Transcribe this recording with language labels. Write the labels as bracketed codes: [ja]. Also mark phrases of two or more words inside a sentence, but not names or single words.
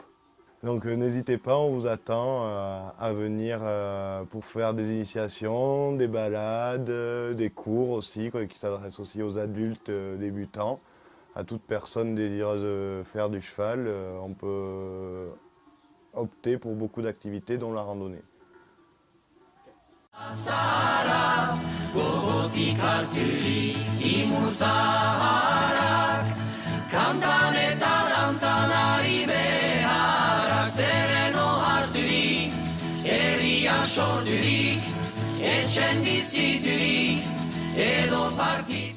[fr] Donc n'hésitez pas, on vous attend à venir pour faire des initiations, des balades, des cours aussi, qui s'adressent aussi aux adultes débutants. À toute personne désireuse de faire du cheval, on peut opter pour beaucoup d'activités dont la randonnée. [eu] Kantan eta dantzan ari beharak, zereno harturik, herrian sorturik, etxen biziturik, edo parti